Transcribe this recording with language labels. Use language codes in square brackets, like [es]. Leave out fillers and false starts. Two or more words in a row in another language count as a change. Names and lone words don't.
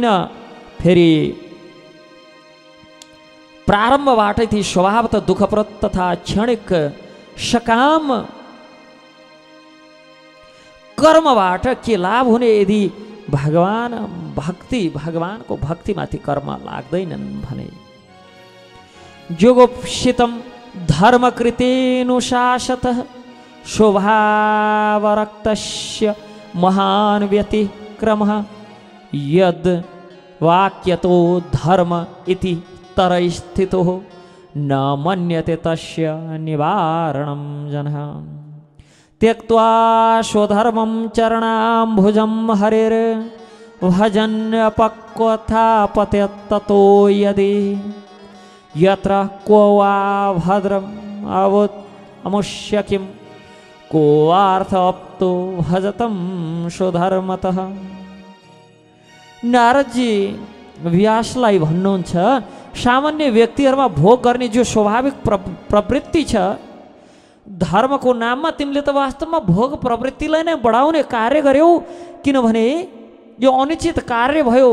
[ne] फेरि प्रारम्भबाटै ती स्वभावतः दुःखप्रद तथा क्षणिक सकाम कर्मबाट के लाभ हुने यदि भगवानको भक्तिमाथि कर्म लाग्दैनन् भने। [sa] जोगोपसितं धर्मकृतेनुशासतः स्वभावरक्तस्य महान् व्यतिक्रमः यद् वाक्यतो धर्म इति तरस्थितो न मन्यते तस्य निवारणं जनः। त्यक्त्वा स्वधर्मं चरणाम्भुजं हरेर् भजन्यपक्वथा पतेत्ततो यदि यत्र को वा भद्रम् अमुष्य किं को वार्थप्तो भजतं स्वधर्मतः। [ne] नारदजी व्यासलाई भन्नुहुन्छ सामान्य व्यक्तिहरूमा भोग गर्ने जो स्वाभाविक प्रवृत्ति छ धर्मको नाममा तिमीले त वास्तवमा भोग प्रवृत्तिलाई नै बढाउने कार्य गर्यौ, किनभने यो अनुचित कार्य भयो।